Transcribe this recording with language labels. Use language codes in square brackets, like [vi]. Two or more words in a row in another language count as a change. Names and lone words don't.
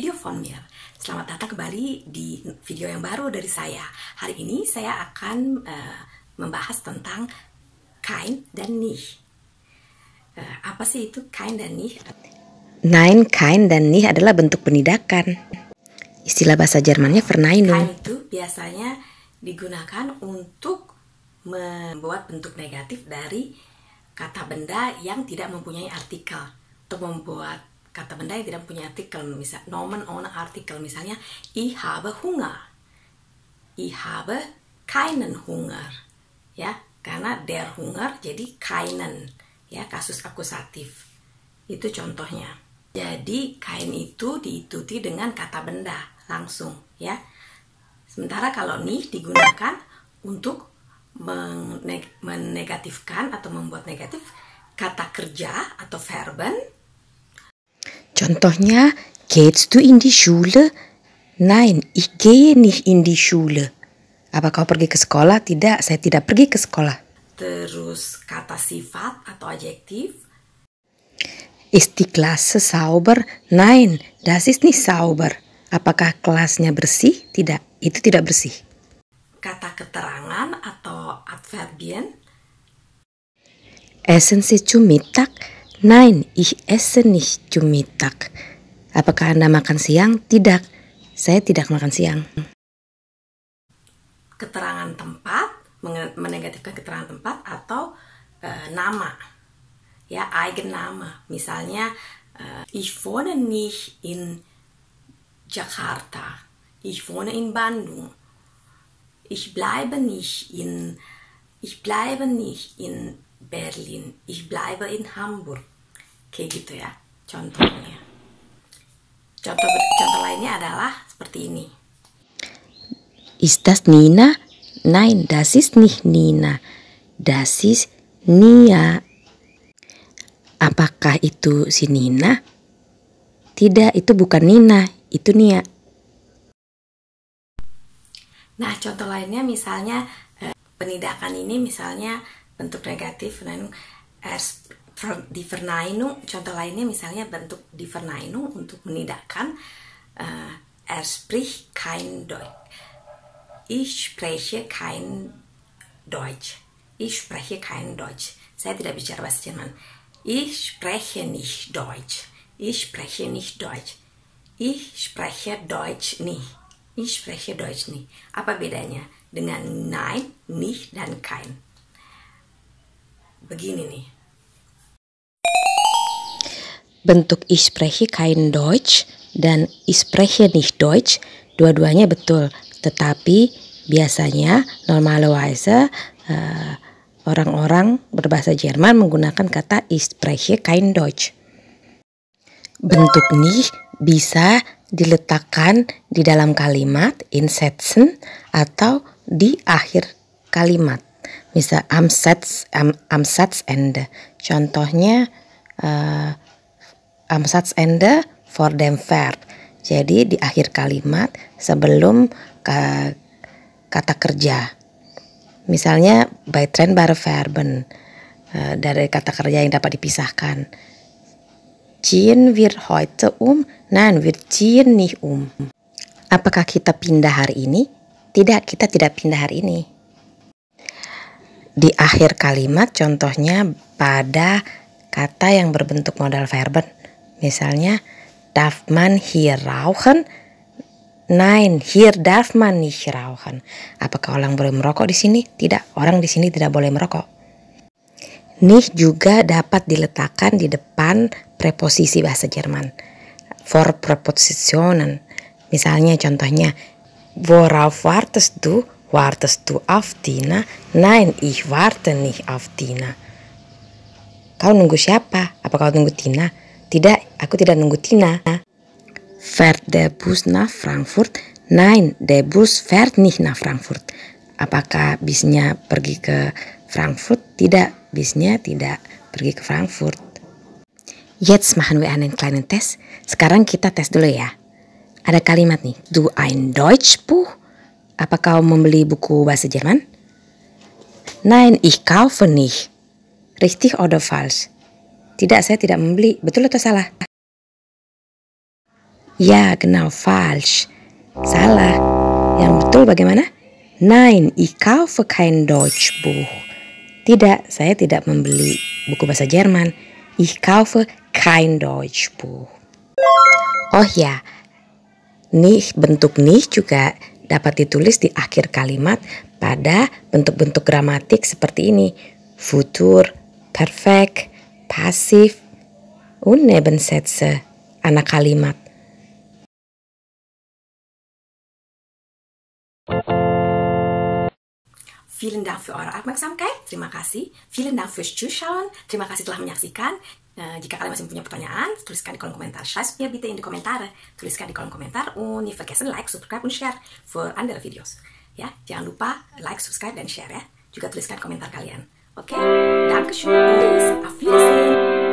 [de] von mir. [id] Selamat datang kembali di video yang baru dari saya. Hari ini saya akan membahas tentang kein dan nicht. Apa sih itu kein dan nicht? Nein, kein dan nicht adalah bentuk penidakan. Istilah bahasa Jermannya Verneinung. Kein itu biasanya digunakan untuk membuat bentuk negatif dari kata benda yang tidak mempunyai artikel. Untuk membuat kata benda yang tidak mempunyai artikel, misal [de] Nomen ohne Artikel, [id] misalnya [de] ich habe Hunger, ich habe keinen Hunger, [id] ya, karena [de] der Hunger [id] jadi keinen, ya, kasus akusatif. Itu contohnya. Jadi kein itu diikuti dengan kata benda langsung, ya. Sementara kalau nicht digunakan untuk menegatifkan atau membuat negatif kata kerja atau verben. Contohnya, [de] gehst du in die Schule? Nein, ich gehe nicht in die Schule. [id] Apa kau pergi ke sekolah? Tidak, saya tidak pergi ke sekolah. Terus kata sifat atau adjektif. [de] Ist die Klasse sauber? Nein, das ist nicht sauber. [id] Apakah kelasnya bersih? Tidak, itu tidak bersih. Kata keterangan atau adverbien. [de] Essen Sie zu Mittag? Nein, ich esse nicht zu Mittag. [id] Apakah Anda makan siang? Tidak, saya tidak makan siang. Keterangan tempat, menegatifkan keterangan tempat atau nama, ya, Eigenname. Misalnya, [de] ich wohne nicht in Jakarta, ich wohne in Bandung, ich bleibe nicht in Berlin, ich bleibe in Hamburg. [id] Kayak gitu ya contohnya. Contoh lainnya adalah seperti ini. [de] Ist das Nina? Nein, das ist nicht Nina. Das ist Nia. [id] Apakah itu si Nina? Tidak, itu bukan Nina, itu Nia. Nah, contoh lainnya misalnya penidakan ini misalnya bentuk negatif, [de] di Verneinung. [id] Contoh lainnya misalnya bentuk [de] di Verneinung [id] untuk menidakkan [de] spricht kein Deutsch. Ich spreche kein Deutsch. Ich spreche kein Deutsch. [id] Saya tidak bicara bahasa Jerman. [de] Ich spreche nicht Deutsch. Ich spreche nicht Deutsch. Ich spreche Deutsch nicht. Ich spreche Deutsch nicht. [id] Apa bedanya dengan [de] nein, nicht, [id] dan kein? Begini nih. Bentuk [de] ich spreche kein Deutsch [id] dan [de] ich spreche nicht Deutsch, [id] dua-duanya betul. Tetapi biasanya normalerweise orang-orang berbahasa Jerman menggunakan kata [de] ich spreche kein Deutsch. [id] Bentuk nicht bisa diletakkan di dalam kalimat [de] in Sätzen [id] atau di akhir kalimat. [de] Misal am Satzende. Contohnya am Satzende vor dem Verb. [id] Jadi di akhir kalimat sebelum kata kerja. [de] Misalnya bei trennbare Verben, [id] dari kata kerja yang dapat dipisahkan. [de] Ziehen wir heute um? Nein, wir ziehen nicht um. [id] Apakah kita pindah hari ini? Tidak, kita tidak pindah hari ini. Di akhir kalimat contohnya pada kata yang berbentuk modal verben. Misalnya, [de] darf man hier rauchen? Nein, hier darf man nicht rauchen. [id] Apakah orang boleh merokok di sini? Tidak, orang di sini tidak boleh merokok. Nicht juga dapat diletakkan di depan preposisi bahasa Jerman. [de] For Präpositionen. [id] Misalnya contohnya, [de] worauf wartest du? Wartest du auf Tina? Nein, ich warte nicht auf Tina. [id] Kau nunggu siapa? Apa kau nunggu Tina? Tidak, aku tidak nunggu Tina. [de] Fährt der Bus nach Frankfurt? Nein, der Bus fährt nicht nach Frankfurt. [id] Apakah bisnya pergi ke Frankfurt? Tidak, bisnya tidak pergi ke Frankfurt. [de] Jetzt machen wir einen kleinen Test. [id] Sekarang kita tes dulu ya. Ada kalimat nih, [de] du ein Deutschbuch? [id] Apa kau membeli buku bahasa Jerman? [de] Nein, ich kaufe nicht. Richtig oder falsch? [id] Tidak, saya tidak membeli. Betul atau salah? Ya, [de] genau, falsch. [id] Salah. Yang betul bagaimana? [de] Nein, ich kaufe kein Deutschbuch. [id] Tidak, saya tidak membeli buku bahasa Jerman. [de] Ich kaufe kein Deutschbuch. [id] Oh ya, nicht, bentuk nicht juga dapat ditulis di akhir kalimat pada bentuk-bentuk gramatik seperti ini. [de] Futur, perfekt, pasif, und Nebensätze, [id] anak kalimat. [de] Vielen Dank für eure Aufmerksamkeit. [id] Terima kasih. [de] Vielen Dank fürs Zuschauen. [id] Terima kasih telah menyaksikan. Jika kalian masih punya pertanyaan, tuliskan di kolom komentar. [de] Schreibt mir bitte in die Kommentare. [id] Tuliskan di kolom komentar. [de] Und nicht vergessen, [en] like, subscribe [de] und share für andere Videos. [id] Ya, jangan lupa [en] like, subscribe, [id] dan share ya. Juga tuliskan komentar kalian. Oke? [de] Dankeschön. Auf Wiedersehen.